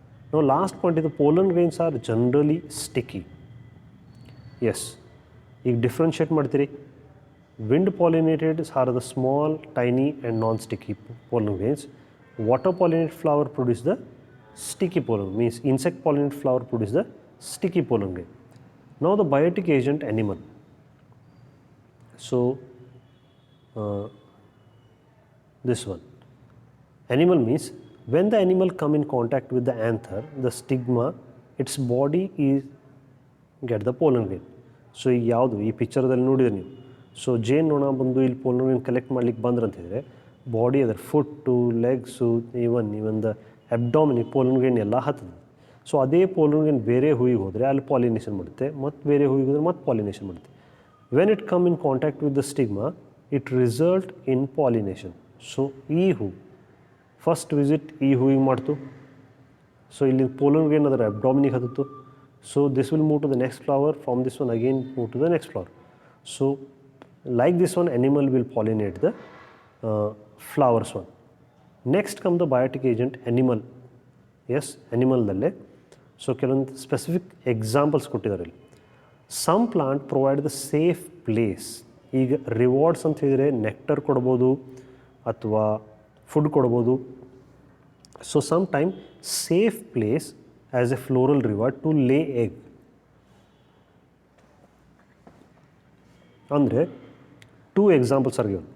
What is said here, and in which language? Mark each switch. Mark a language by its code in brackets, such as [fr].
[kn] ನಾವು last point ಇದು [en] Pollen grains are generally sticky. [kn] S, ಈಗ ಡಿಫ್ರೆನ್ಷಿಯೇಟ್ ಮಾಡ್ತೀರಿ. [en] Wind pollinated are the small tiny and non sticky pollen grains. Water pollinated flower produce the sticky pollen, means insect pollinated flower produce the sticky pollen grain. Now the biotic agent animal. So this one, animal means when the animal come in contact with the anther, the stigma, its body is get the pollen grain. [kn] So ಈಗ ಯಾವುದು ಈ ಪಿಕ್ಚರ್ದಲ್ಲಿ ನೋಡಿದ್ರೆ ನೀವು, so ಜೇನುನೊಣ ಬಂದು ಇಲ್ಲಿ pollen grain collect ಮಾಡ್ಲಿಕ್ಕೆ ಬಂದ್ರೆ ಅಂತಿದ್ರೆ ಬಾಡಿ ಅದರ foot, legs, even the ಅಬ್ಡಾಮಿನಿಗೆ pollen grain ಎಲ್ಲ ಹತ್ತದ. ಸೊ ಅದೇ ಪೋಲನ್ ಗ್ರೇನ್ ಬೇರೆ ಹೂವಿಗೆ ಹೋದರೆ ಅಲ್ಲಿ ಪಾಲಿನೇಷನ್ ಮಾಡುತ್ತೆ, ಮತ್ತು ಬೇರೆ ಹೂವಿಗೆ ಹೋದರೆ ಮತ್ತೆ ಪಾಲಿನೇಷನ್ ಮಾಡುತ್ತೆ. [en] When it come in contact with the stigma, it result in pollination. [kn] So ಈ ಹೂ ಫಸ್ಟ್ ವಿಸಿಟ್ ಈ ಹೂವಿಗೆ ಮಾಡ್ತು, ಸೊ ಇಲ್ಲಿ ಪೋಲನ್ ಗ್ರೇನ್ ಅದರ ಅಬ್ಡಾಮಿನಿಗೆ ಹತ್ತಿತ್ತು. [en] So this will move to the next flower, from this one again move to the next flower. So like this one, animal will pollinate the flowers one. Next come the biotic agent animal. Yes, animal dalle. [kn] So ಕೆಲವೊಂದು specific examples ಕೊಟ್ಟಿದ್ದಾರೆ ಇಲ್ಲಿ. [en] Some plant provide the safe place. [kn] ಈಗ rewards ಅಂತ ಹೇಳಿದರೆ nectar ಕೊಡ್ಬೋದು ಅಥವಾ food ಕೊಡ್ಬೋದು. [en] So some time safe place as a floral reward to lay egg. ಅಂದರೆ two examples are given.